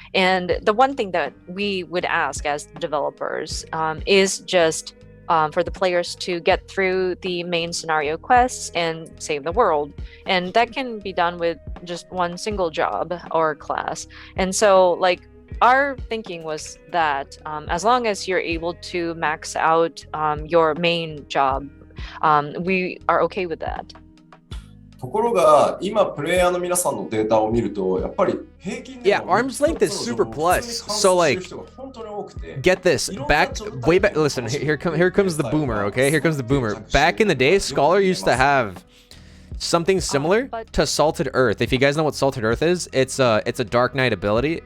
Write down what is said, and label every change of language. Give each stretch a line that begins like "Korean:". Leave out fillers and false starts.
English: And the one thing that we would ask as developers is just for the players to get through the main scenario quests and save the world. And that can be done with just one single job or class. And so, like, our thinking was that as long as you're able to max out your main job, we are okay with that.
Japanese: ところが今プレイヤーの皆さんのデータを見るとやっぱり平均で
English: Yeah, arm's length is super plus. So like, get this, way back, listen, here comes the boomer, okay? Here comes the boomer. Back in the day, Scholar used to have something similar to Salted Earth. If you guys know what Salted Earth is, it's a Dark Knight ability.